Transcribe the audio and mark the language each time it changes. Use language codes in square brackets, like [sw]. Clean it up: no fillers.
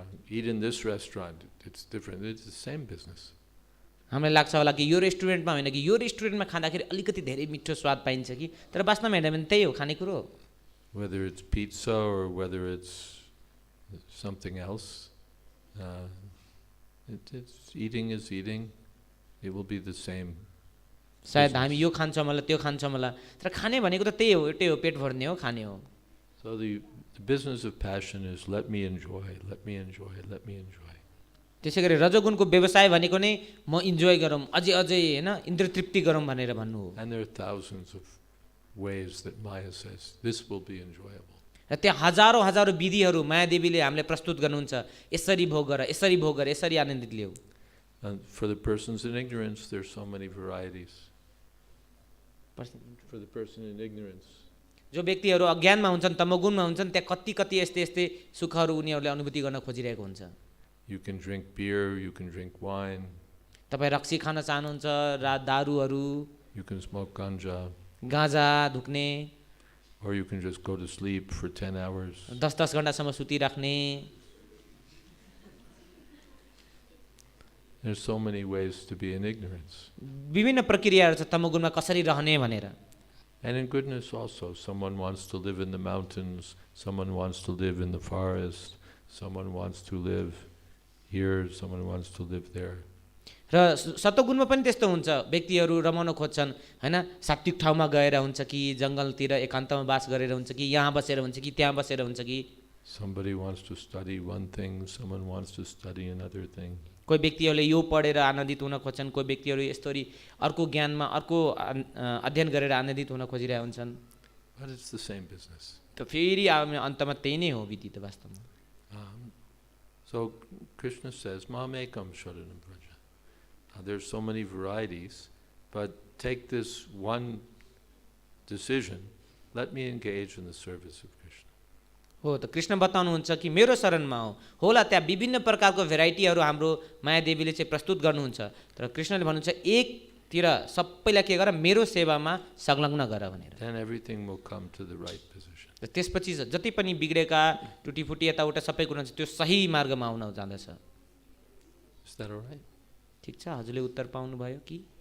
[en] Eat in this restaurant, it's different, it's the same business. [ne] हामीलाई लाग्छ होला कि यो रेस्टुरेन्टमा होइन कि यो रेस्टुरेन्टमा खाँदाखेरि अलिकति धेरै मिठो स्वाद पाइन्छ कि, तर वास्तवमा हेर्दा भने त्यही हो खानेकुरो। [en] Whether it's pizza or whether it's something else, it's eating is eating, it will be the same. [ne] सायद हामी यो खान्छौँ होला त्यो खान्छौँ होला, तर खाने भनेको त त्यही हो, एउटै हो, पेट भर्ने हो, खाने हो। [en] So the business of passion is let me enjoy, let me enjoy, let me enjoy. [ne] त्यसै गरी रजोगुणको व्यवसाय भनेको नै म इन्जोय गरौँ, अझै हैन इन्द्रिय तृप्ति गरौँ भनेर भन्नु हो। [en] And there are thousands of ways that Maya says this will be enjoyable. [ne] र त्यहाँ हजारौं विधिहरू माया देवीले हामीले प्रस्तुत गर्नुहुन्छ, यसरी भोग गर, यसरी भोग गर, यसरी आनन्दित लिऊ। [en] And for the persons in ignorance, there's so many varieties. For the person in ignorance, [ne] जो व्यक्तिहरू अज्ञानमा हुन्छन्, तमोगुणमा हुन्छन्, त्यहाँ कति यस्ते सुखहरू उनीहरूले अनुभूति गर्न खोजिरहेको हुन्छ। [en] you can drink beer, you can drink wine, [ne] तपाईँ रक्सी खान चाहनुहुन्छ, दारूहरू, [en] you can smoke ganja, [ne] गाँजा धुक्ने, [en] or you can just go to sleep for 10 hours. [ne] 10 घण्टासम्म सुतिराख्ने। [en] There's so many ways to be in ignorance. [ne] विभिन्न प्रक्रियाहरू छ तमोगुणमा कसरी रहने भनेर। [en] And in goodness also, someone wants to live in the mountains, someone wants to live in the forest, someone wants to live here, someone wants to live there. [ne] र सत्वगुणमा पनि त्यस्तो हुन्छ, व्यक्तिहरू रमाउन खोज्छन् हैन, सात्विक ठाउँमा गएर हुन्छ कि जंगलतिर एकान्तमा वास गरेर हुन्छ कि यहाँ बसेर हुन्छ कि त्यहाँ बसेर हुन्छ कि। [en] Somebody wants to study one thing, someone wants to study another thing. [ne] कोही व्यक्तिहरूले यो पढेर आनन्दित हुन खोज्छन्, कोही व्यक्तिहरू यस्तोरी अर्को ज्ञानमा अर्को अध्ययन गरेर आनन्दित हुन खोजिरहेका हुन्छन्। [en] But it's the same business. [ne] त फेरि अन्तमा त्यही नै हो विधि त वास्तवमा। [en] So Krishna says, [sa] Mamekam Sharanam Vraja. [en] There's so many varieties, but take this one decision, let me engage in the service of Krishna. [ne] हो त कृष्ण बताउनुहुन्छ कि मेरो शरणमा हो, होला त्यहाँ विभिन्न प्रकारको भेराइटीहरू हाम्रो माया देवीले चाहिँ प्रस्तुत गर्नुहुन्छ, तर कृष्णले भन्नुहुन्छ एकतिर सबैलाई के गर, मेरो सेवामा संलग्न गर भनेर। [en] Then everything will come to the right position. [ne] र त्यसपछि जति पनि बिग्रेका टुटीफुटी यताउता सबै कुरा त्यो सही मार्गमा आउन जाँदछ। [en] Is that all right? [ne] ठीक छ, हजुरले उत्तर पाउनु भयो कि?